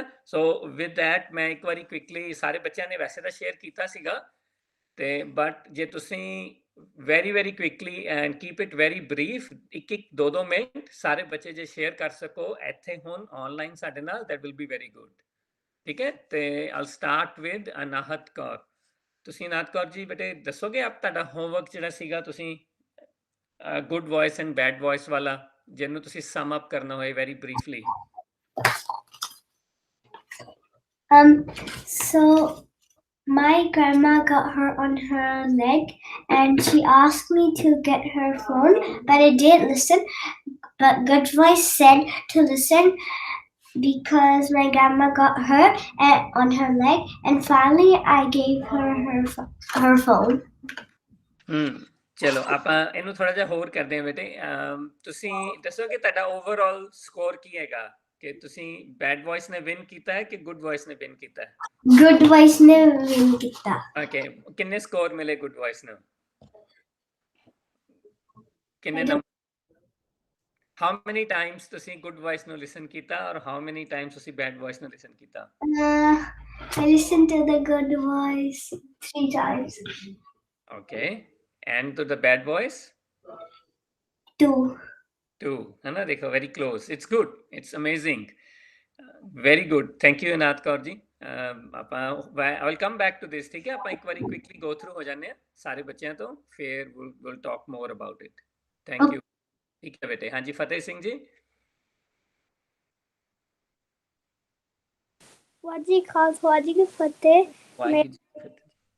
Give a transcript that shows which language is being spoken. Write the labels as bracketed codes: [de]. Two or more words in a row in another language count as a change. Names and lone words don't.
[en] So with that [pa] ਮੈਂ ਇੱਕ ਵਾਰੀ ਕੁਇਕਲੀ, ਸਾਰੇ ਬੱਚਿਆਂ ਨੇ ਵੈਸੇ ਤਾਂ ਸ਼ੇਅਰ ਕੀਤਾ ਸੀਗਾ, ਤੇ ਬਟ ਜੇ ਤੁਸੀਂ [en] very very quickly and keep it very brief, [pa] ਇੱਕ ਇੱਕ ਦੋ ਦੋ ਮਿੰਟ ਸਾਰੇ ਬੱਚੇ ਜੇ ਸ਼ੇਅਰ ਕਰ ਸਕੋ ਇੱਥੇ ਹੁਣ ਆਨਲਾਈਨ ਸਾਡੇ ਨਾਲ, [en] that will be very good, [pa] ਠੀਕ ਹੈ। [en] ਤੇ 'll start with ਅਨਾਹਤ ਕੌਰ। [pa] ਤੁਸੀਂ ਅਨਾਹਤ ਕੌਰ ਜੀ ਬੇਟੇ ਦੱਸੋਗੇ ਆਪ ਤੁਹਾਡਾ ਹੋਮਵਰਕ ਜਿਹੜਾ ਸੀਗਾ ਤੁਸੀਂ [en] good voice and bad voice [pa] ਵਾਲਾ, ਜਿਹਨੂੰ ਤੁਸੀਂ [en] sum up [pa] ਕਰਨਾ ਹੋਏ [en] very briefly. So my grandma got her on her leg and she asked me to get her phone, but I didn't listen. But Good Voice said to listen because my grandma got her on her leg, and finally I gave her phone. [pa] ਚਲੋ ਆਪਾਂ ਇਹਨੂੰ ਥੋੜਾ ਜਿਹਾ ਹੋਰ ਕਰਦੇ ਹਾਂ ਬੇਟੇ। ਤੁਸੀਂ ਦੱਸੋ ਕਿ ਤੁਹਾਡਾ [en] overall score [pa] ਕੀ ਹੈਗਾ, ਕਿ ਤੁਸੀਂ [en] bad voice [pa] ਨੇ ਵਿਨ ਕੀਤਾ ਹੈ ਕਿ [en] good voice [pa] ਨੇ ਵਿਨ ਕੀਤਾ ਹੈ? [en] Good Voice [pa] ਨੇ ਵਿਨ ਕੀਤਾ। ਓਕੇ, ਕਿੰਨੇ ਸਕੋਰ ਮਿਲੇ [en] good voice [pa] ਨੂੰ? ਕਿੰਨੇ ਨੰਬਰ? [en] how many times ਤੁਸੀਂ good voice ਨੂੰ ਲਿਸਨ [pa] ਕੀਤਾ ਔਰ [en] how many times ਤੁਸੀਂ bad voice ਨੂੰ ਲਿਸਨ ਕੀਤਾ? I listened to the Good Voice 3 times. Okay, and to the bad voice? 2. [hi] है ना, देखो [en] very close, it's good, it's amazing, very good, thank you अनाथ कौर जी। ਆਪਾਂ I will come back to this, [hi] ठीक है। [pa] ਆਪਾਂ ਇੱਕ ਵਾਰੀ [en] quickly go through [pa] ਹੋ ਜਾਂਦੇ ਆ ਸਾਰੇ ਬੱਚਿਆਂ ਤੋਂ, ਫਿਰ [en] will talk more about it. thank you, [pa] ਠੀਕ ਹੈ ਬੇਟੇ। ਹਾਂਜੀ ਫਤਿਹ ਸਿੰਘ ਜੀ। ਵਾਜੀ ਖਾਸ ਵਾਜੀ ਕੀ ਫਤਿਹ। ਵਾਹਿਗੁਰੂ ਜੀ ਕੀ ਫਤਿਹ।